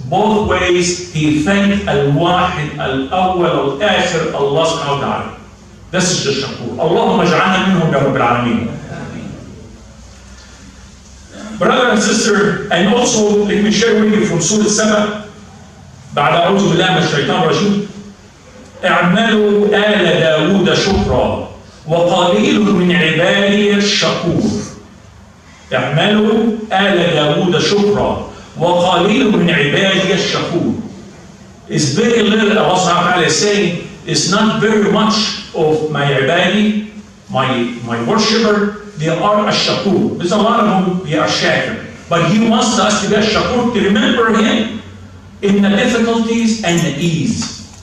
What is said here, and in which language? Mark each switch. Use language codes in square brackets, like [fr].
[en] Both ways, he thanked Al-Wahid, Al-Awwal, Al-Akhir, Allah subhanahu wa ta'ala. This is the shakur. [ar] Allahumma ja'alna minhum ya Rabbil Alameen. [en] Brother and sister, and also let me share with you from Surah Saba, [ar] بعد أعوذ بالله من الشيطان الرجيم. اعملوا آل داود شكرا وقليل من عبادي الشكور. اعملوا آل داود شكرا وقليل من عبادي الشكور. [en] It's very little. Allah subhanahu wa ta'ala is saying, it's not very much of my ibadi, my worshipper, they are a shakur. There's a lot of them, they are shakir. But He wants us to be a shakur, to remember Him in the difficulties and the ease.